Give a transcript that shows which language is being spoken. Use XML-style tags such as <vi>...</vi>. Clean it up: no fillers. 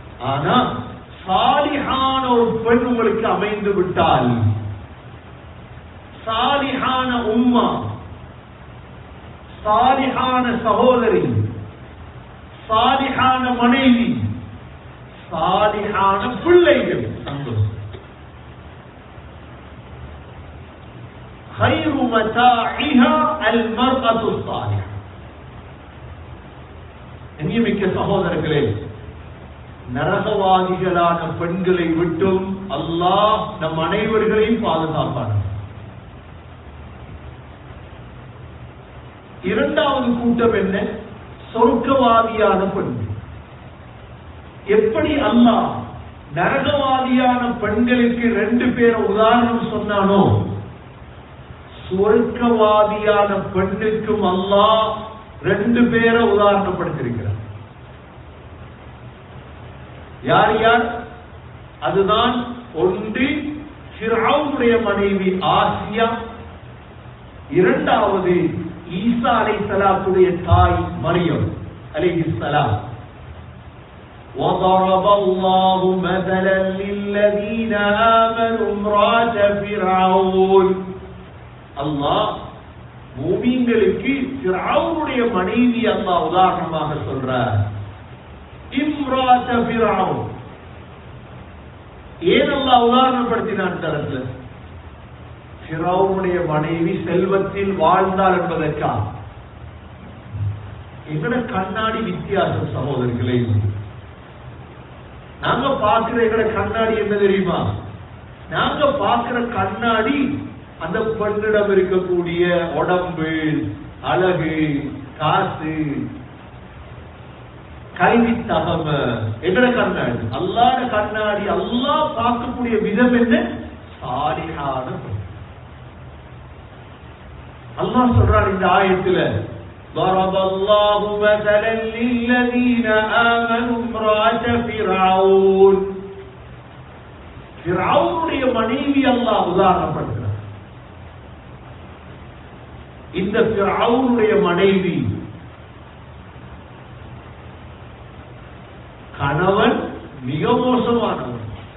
<ta>ஆனா சாலிஹான ஒரு பெண் உங்களுக்கு அமைந்து விட்டால், சாலிஹான உம்மா, சாலிஹான சகோதரி, சாலிஹான மனைவி, சாலிஹான பிள்ளைகள், சந்தோஷம்.</ta> <ar>خير متاعها المرأة الصالحة.</ar> <ta>கண்ணியமிக்க சகோதரர்களே, நரகவாதிகளான பெண்களை விட்டும் அல்லாஹ் நம் அனைவர்களையும் பாதுகாப்பார். இரண்டாவது கூட்டம் என்ன? சொர்க்கவாதியான பெண். எப்படி அல்லாஹ் நரகவாதியான பெண்களுக்கு 2 பேர் உதாரணம் சொன்னானோ, சொர்க்கவாதியான பெண்ணுக்கும் அல்லாஹ் 2 பேரை உதாரணப்படுத்தியிருக்கிறார். யார் யார்? அதுதான் ஒன்று ஃபிரௌனுடைய மனைவி ஆசியா, இரண்டாவது ஈசா அலைஹிஸ்ஸலாத்துடைய தாய் மரியம் அலைஹிஸ்ஸலாம்.</ta> <ar>وضرب الله مثلا للذين آمنوا امرأة فرعون.</ar> <ta>அல்லாஹ் மூமின்களுக்கு ஃபிரௌனுடைய மனைவி அல்லாஹ் உதாரணமாக சொல்றார்.</ta> <ar>இம்ராத ஃபிரௌன்.</ar> <ta>ஏன் அல்லாஹ் உதாரணப்படுத்தினான்? தரத்துல ஃபிரௌனுடைய மனைவி செல்வத்தில் வாழ்ந்தாள் என்பதற்கா? எங்கட கண்ணாடி வித்தியாசம் சகோதரர்களே. நாங்க பார்க்கிற எங்கட கண்ணாடி என்ன தெரியுமா? நாங்க பார்க்கிற கண்ணாடி அந்த பெண்ணிடம் இருக்கக்கூடிய உடம்பு, அழகு, காசு, கல்வி தகவ எங்கட கண்ணாடி. அல்லாஹ்ட கண்ணாடி. அல்லாஹ் பார்க்கக்கூடிய விதம் என்ன? சாலிஹான பெண். அல்லாஹ் சொல்றார் இந்த ஆயத்துல,</ta> <ar>ضرب الله مثلا للذين آمنوا امرأة فرعون.</ar> <ta>ஃபிரௌனுடைய மனைவி அல்லாஹ் உதாரணப்படுத்துறார். இந்த ஃபிரௌனுடைய மனைவி கணவன் மிக மோசமானவன்.</ta>